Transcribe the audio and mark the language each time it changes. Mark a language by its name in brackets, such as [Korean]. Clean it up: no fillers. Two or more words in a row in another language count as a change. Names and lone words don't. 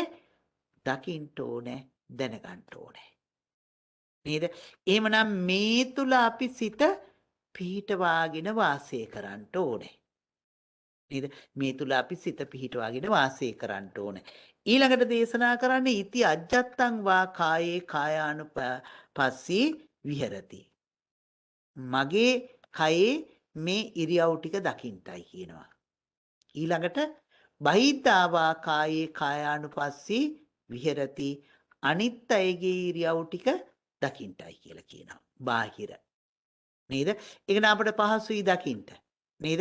[Sinhala] දකින්න ඕනේ, දැනගන්න ඕනේ. නේද? එහෙමනම් මේ තුල අපි සිත පිහිටවාගෙන වාසය කරන්න ඕනේ. නේද? මේ තුල අපි සිත පිහිටවාගෙන වාසය කරන්න ඕනේ. ඊළඟට දේශනා කරන්නේ [Pali] ඉති අජ්ජත්තං වා කායේ කායානුපස්සී විහෙරති. [Sinhala] මගේ කයේ මේ ඉරියව් ටික දකින්ටයි කියනවා. ඊළඟට [Pali] බහිද්ධාවා කායේ කායානුපස්සී විහෙරති [Sinhala] අනිත් අයගේ ඉරියව් ටික දකින්ටයි කියලා කියනවා. බාහිර. නේද? ඒක න අපිට පහසුයි දකින්න. නේද?